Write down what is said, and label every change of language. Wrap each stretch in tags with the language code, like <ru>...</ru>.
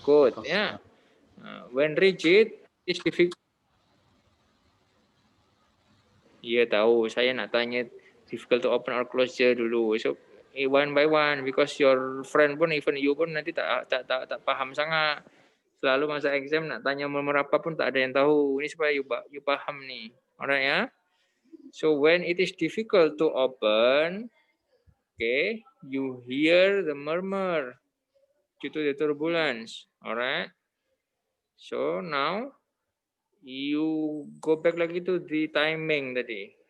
<en>Good, yeah. When rigid, it's difficult.</en> <ms>Ya tahu, saya nak tanya</ms> <en>difficult to open or close</en> <ms>je dulu.</ms> <en>So one by one, because your friend pun, even you pun</en> <ms>nanti tak paham sangat. Selalu masa exam nak tanya nomor apa pun tak ada yang tahu. Ini supaya you paham nih.</ms> <en>Alright</en> <ms>ya.</ms> <en>So when it is difficult to open, okay, you hear the murmur due to the turbulence. Alright. So now you go back</en> <ms>lagi</ms> <en>to the timing tadi.</en>